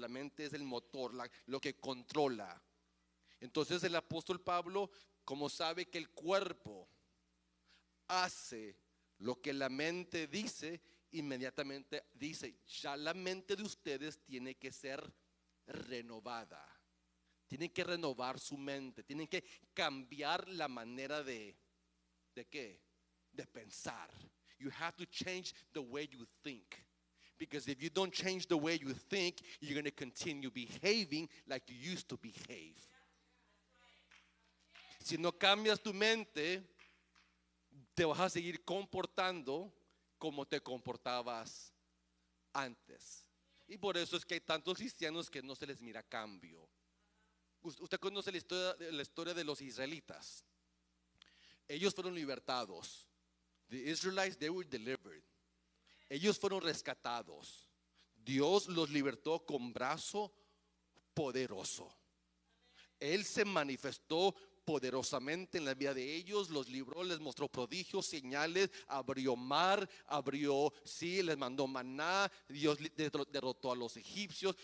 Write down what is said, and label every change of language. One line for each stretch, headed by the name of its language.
Spanish: La mente es el motor, lo que controla. Entonces el apóstol Pablo, como sabe que el cuerpo hace lo que la mente dice, inmediatamente dice, ya la mente de ustedes tiene que ser renovada. Tienen que renovar su mente, tienen que cambiar la manera ¿de qué? De pensar.
English: You have to change the way you think. Because if you don't change the way you think, you're going to continue behaving like you used to behave.
Spanish: Si no cambias tu mente, te vas a seguir comportando como te comportabas antes. Y por eso es que hay tantos cristianos que no se les mira cambio. Usted conoce la historia de los israelitas. Ellos fueron libertados.
English: The Israelites, they were delivered.
Spanish: Ellos fueron rescatados. Dios los libertó con brazo poderoso. Él se manifestó poderosamente en la vida de ellos, los libró, les mostró prodigios, señales, abrió mar, les mandó maná, Dios derrotó a los egipcios.